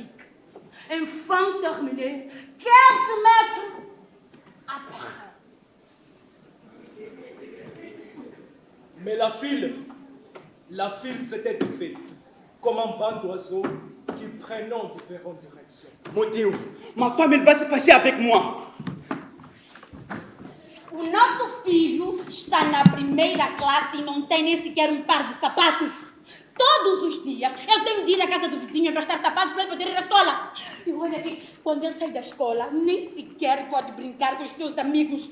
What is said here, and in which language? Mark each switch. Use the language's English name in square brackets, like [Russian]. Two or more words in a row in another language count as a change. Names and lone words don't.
[French] Enfin terminé, quelques mètres après. Mais la file s'était défaite, comme un banc d'oiseaux qui prennent différentes directions. Mon Dieu, ma femme, elle va se fâcher avec moi. [Portuguese] O nosso filho está na primeira classe e não tem nem sequer um par de sapatos. Todos os dias eu tenho de ir à casa do vizinho emprestar sapatos para ele poder ir à escola. E olha aqui, quando ele sai da escola, nem sequer pode brincar com os seus amigos.